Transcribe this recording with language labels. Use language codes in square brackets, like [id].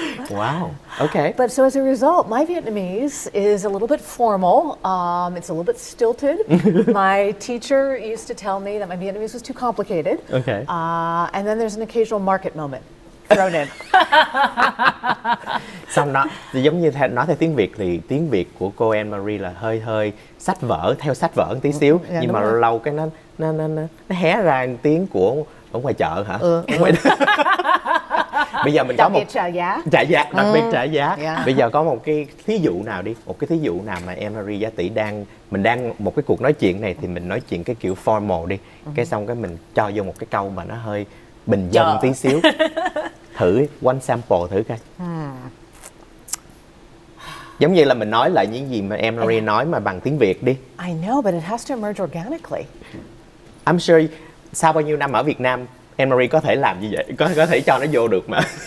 [en] Wow. Okay. But so as a result, my Vietnamese is a little bit formal. It's a little bit stilted. My teacher used to tell me that my Vietnamese was too complicated. Okay. And then there's an occasional market moment thrown in. [vi] Xong nó giống như nói theo tiếng Việt thì tiếng Việt của cô Anne-Marie là hơi sách vở, theo sách vở một tí xíu, nhưng mà lâu lâu cái nó hé ra tiếng của ở ngoài chợ hả? Bây giờ mình có một trả giá. Đặc biệt trả giá. Bây giờ có một cái thí dụ nào đi, một cái thí dụ nào mà Anne-Marie Giá Tỷ mình đang một cái cuộc nói chuyện này thì mình nói chuyện cái kiểu formal đi, cái xong cái mình cho vô một cái câu mà nó hơi bình dân tí xíu. Thử [en] one sample [vi] thử coi. Giống như là mình nói lại những gì mà Anne-Marie nói mà bằng tiếng Việt đi. [en] I know, but it has to emerge organically. I'm sure [vi] sau bao nhiêu năm ở Việt Nam, Anne-Marie có thể làm như vậy, có thể cho nó vô được mà.